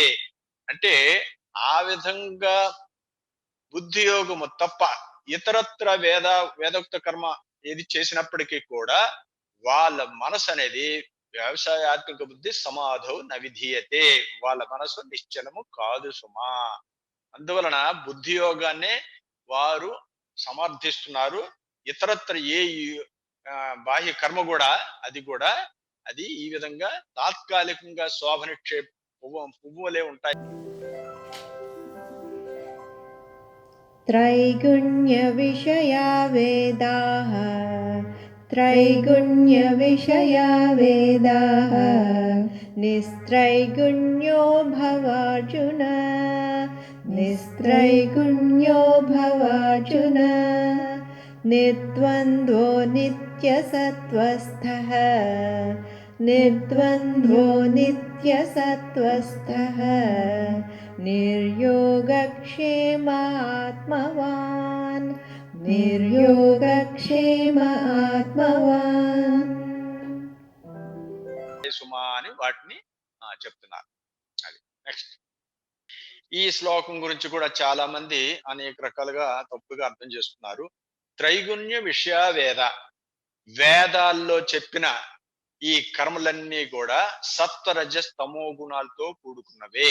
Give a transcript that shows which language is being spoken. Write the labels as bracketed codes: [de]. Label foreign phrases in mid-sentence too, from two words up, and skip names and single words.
[te] అంటే ఆ విధంగా బుద్ధి యోగము తప్ప ఇతరత్ర వేదోక్త కర్మ ఏది చేసినప్పటికీ కూడా వాళ్ళ మనసు అనేది [sa] వ్యవసాయ ఆత్మిక బుద్ధి సమాధౌ నవిధీయతే, [te] వాళ్ళ మనసు నిశ్చలము కాదు సుమా. అందువలన బుద్ధి యోగాన్నే వారు సమర్థిస్తున్నారు. ఇతరత్ర ఏ బాహ్య కర్మ కూడా అది ఈ విధంగా తాత్కాలికంగా శోభనిచ్చే పువ్వులే ఉంటాయి. [sa] त्रैगुण्य विषया वेदाः त्रैगुण्य विषया वेदाः निस्त्रैगुण्यो भवार्जुन निस्त्रैगुण्यो भवार्जुन निर्द्वन्द्वो नित्यसत्त्वस्थः निर्द्वन्द्वो नित्यसत्त्वस्थः निर्योगक्षेम आत्मवान् निर्योगक्षेम आत्मवान्. [te] సుమా అని వాటిని చెప్తున్నారు. అది నెక్స్ట్. ఈ శ్లోకం గురించి కూడా చాలా మంది అనేక రకాలుగా తప్పుగా అర్థం చేసుకున్నారు. [sa] త్రైగుణ్య విషయ వేద, [te] వేదాల్లో చెప్పిన ఈ కర్మలన్నీ కూడా సత్వరజస్ తమో గుణాలతో కూడుకున్నవే.